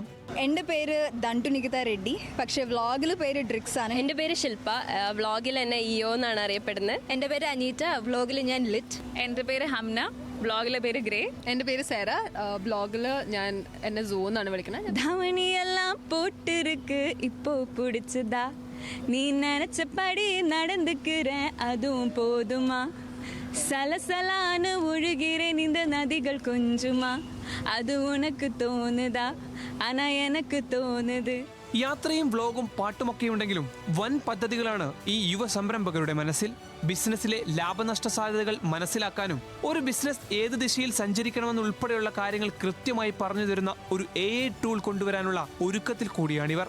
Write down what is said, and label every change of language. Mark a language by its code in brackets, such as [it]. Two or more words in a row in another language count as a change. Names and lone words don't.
[ml] എൻ്റെ പേര് ദണ്ടു നികിത റെഡ്ഡി, പക്ഷേ വ്ളോഗിൽ പേര് ഡ്രിക്സ് ആണ്. എൻ്റെ പേര് ശില്പ, വ്ളോഗിൽ എന്നെ ഇയോ എന്നാണ് അറിയപ്പെടുന്നത്. എൻ്റെ പേര് അനീറ്റ, വ്ളോഗിൽ ഞാൻ ലിറ്റ്. എൻ്റെ പേര് ഹംന, ബ്ലോഗിലെ പേര് ഗ്രേ. എൻ്റെ പേര് സേറ, ബ്ലോഗിൽ ഞാൻ എന്നെ സൂ എന്നാണ് വിളിക്കുന്നത്. [ta] ധമനിയെല്ലാം പോട്ടിருக்கு இப்போ பிடிச்சதா நீ நினைச்சபடி நடந்துக்கிறேன் அதுவும் போதுமா சலசலான ஒழுகிறேன் இந்த நதிகள் கொஞ்சமா அது உனக்கு தோணுதா ஆனா எனக்கு தோணுது. [ml] യാത്രയും വ്ലോഗും പാട്ടുമൊക്കെ ഉണ്ടെങ്കിലും വൻ പദ്ധതികളാണ് ഈ യുവ സംരംഭകരുടെ മനസ്സിൽ. ബിസിനസ്സിലെ ലാഭനഷ്ട സാധ്യതകൾ മനസ്സിലാക്കാനും ഒരു ബിസിനസ് ഏത് ദിശയിൽ സഞ്ചരിക്കണമെന്നുൾപ്പെടെയുള്ള കാര്യങ്ങൾ കൃത്യമായി പറഞ്ഞു തരുന്ന ഒരു [en] AI tool [ml] കൊണ്ടുവരാനുള്ള ഒരുക്കത്തിൽ കൂടിയാണിവർ.